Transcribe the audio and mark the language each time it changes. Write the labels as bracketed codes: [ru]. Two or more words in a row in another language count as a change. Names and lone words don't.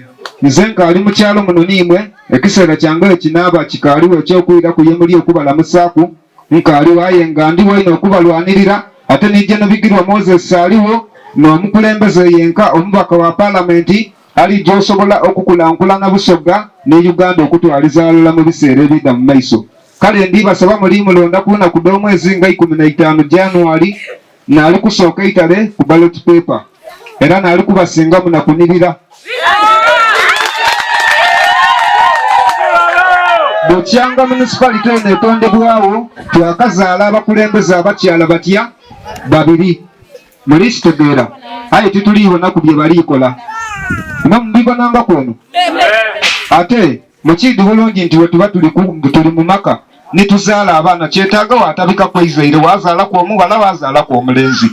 [xog] Nze nkaali mu kyalo muno niimwe ekiseera kyange ekinaaba kikaaliwo ekyokwira ku yemuli okubalamusaaku nkaaliwo aye nga ndi waina okubalwanirira ate nijja Nabigirwa Moses aliwo n'omukulembeze yenka omubaka wa palamenti ali gy'osobola okukulankulana Busoga ne Uganda okutwaliza alala mu biseera ebidda mu maiso. Kale ndibasaba muli mulonda ku lunaku lw'omwezi nga 15 January naali kusooka eitale ku [en] ballot paper [xog] era naali kubasinga munakunirira. Bw'okyanga municipality eno etondebwawo twakazaala abakulembeze abakyala batya 2 muli kitegeera aye tituliibona ku bye baliikola nga mubibonanga kweno ate mukiidi bulungi nti wetuba tuli mu maka nituzaala abaana kyetaaga waatabika kwezaire wazaalaku omuwala wazaalaku omulenzi.